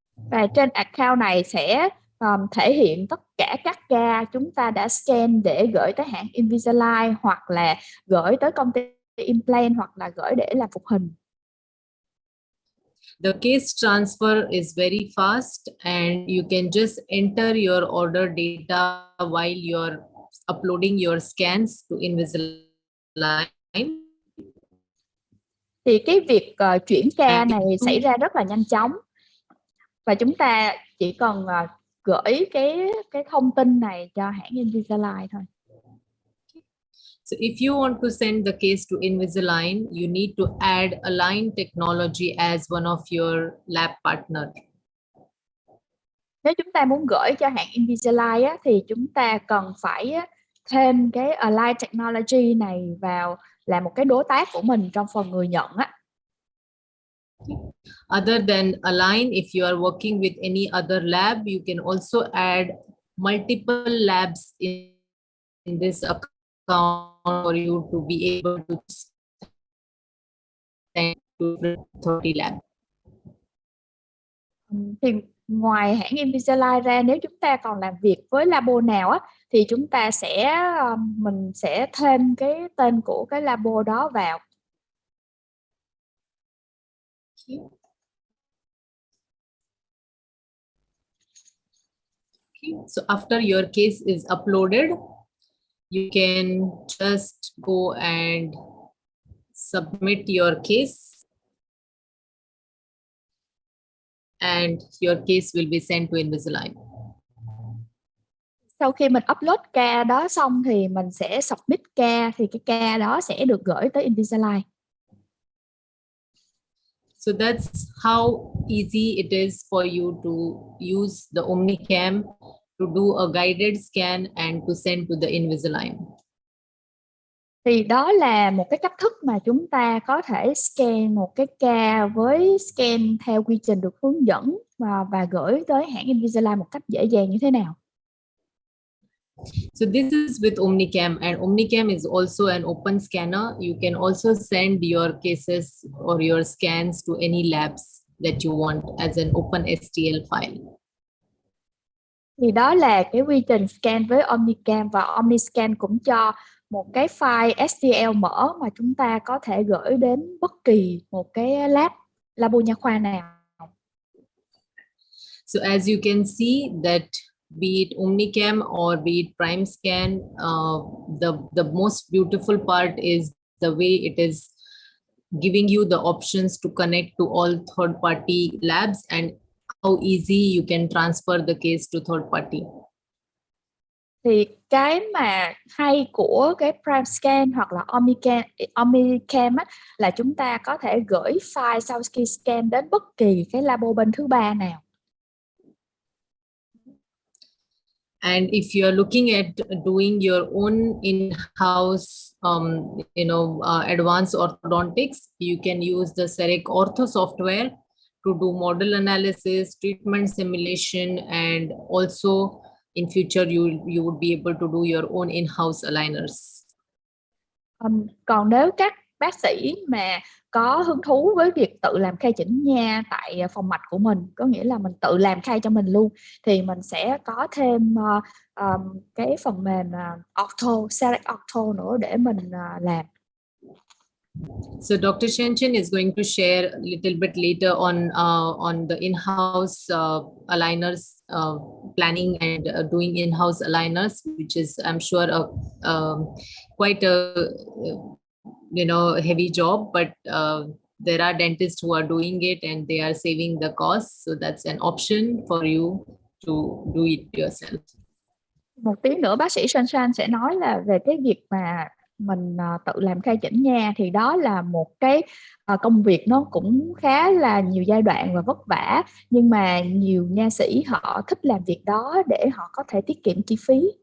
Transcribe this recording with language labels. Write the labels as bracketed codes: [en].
[vi] Và trên account này sẽ thể hiện tất cả các ca chúng ta đã scan để gửi tới hãng Invisalign, hoặc là gửi tới công ty Implant, hoặc là gửi để làm phục hình. [en] The case transfer is very fast, and you can just enter your order data while you're uploading your scans to Invisalign. [vi] Thì cái việc chuyển ca này xảy ra rất là nhanh chóng, và chúng ta chỉ cần gửi cái thông tin này cho hãng Invisalign thôi. [en] So if you want to send the case to Invisalign, you need to add Align Technology as one of your lab partner. [vi] Nếu chúng ta muốn gửi cho hãng Invisalign á, thì chúng ta cần phải thêm cái Align Technology này vào là một cái đối tác của mình trong phần người nhận á. [en] Other than Align, if you are working with any other lab, you can also add multiple labs in this account for you to be able to send to 30 lab. [vi] Thì ngoài hãng Invisalign ra, nếu chúng ta còn làm việc với labo nào á, thì chúng ta mình sẽ thêm cái tên của cái labo đó vào. [en] So after your case is uploaded, you can just go and submit your case, and your case will be sent to Invisalign. [vi] Sau khi mình upload ca đó xong thì mình sẽ submit ca, thì cái ca đó sẽ được gửi tới Invisalign. [en] So that's how easy it is for you to use the OmniCam to do a guided scan and to send to the Invisalign. [vi] Thì đó là một cái cách thức mà chúng ta có thể scan một cái ca với scan theo quy trình được hướng dẫn và gửi tới hãng Invisalign một cách dễ dàng như thế nào. [en] So this is with OmniCam, and OmniCam is also an open scanner. You can also send your cases or your scans to any labs that you want as an open STL file. [vi] Thì đó là cái quy trình scan với OmniCam, và OmniScan cũng cho một cái file STL mở mà chúng ta có thể gửi đến bất kỳ một cái labo nha khoa nào. [en] So as you can see that be it OmniCam or be it Prime Scan, the most beautiful part is the way it is giving you the options to connect to all third-party labs and how easy you can transfer the case to third party. [vi] Thì cái mà hay của cái Prime Scan hoặc là OmniCam á, là chúng ta có thể gửi file sau khi scan đến bất kỳ cái labo bên thứ ba nào. [en] And if you are looking at doing your own in-house, advanced orthodontics, you can use the Cerec Ortho software to do model analysis, treatment simulation, and also in future you would be able to do your own in-house aligners. [vi] Còn nếu các bác sĩ mà có hứng thú với việc tự làm khay chỉnh nha tại phòng mạch của mình, có nghĩa là mình tự làm khay cho mình luôn, thì mình sẽ có thêm cái phần mềm Ortho, Cerec Ortho nữa để mình làm. [en] So Dr. Chen is going to share a little bit later on the in-house aligners planning and doing in-house aligners, which is, I'm sure, quite a heavy job, but there are dentists who are doing it and they are saving the cost. So that's an option for you to do it yourself. [vi] Một tí nữa bác sĩ San sẽ nói là về cái việc mà mình tự làm khay chỉnh nha, thì đó là một cái công việc nó cũng khá là nhiều giai đoạn và vất vả, nhưng mà nhiều nha sĩ họ thích làm việc đó để họ có thể tiết kiệm chi phí.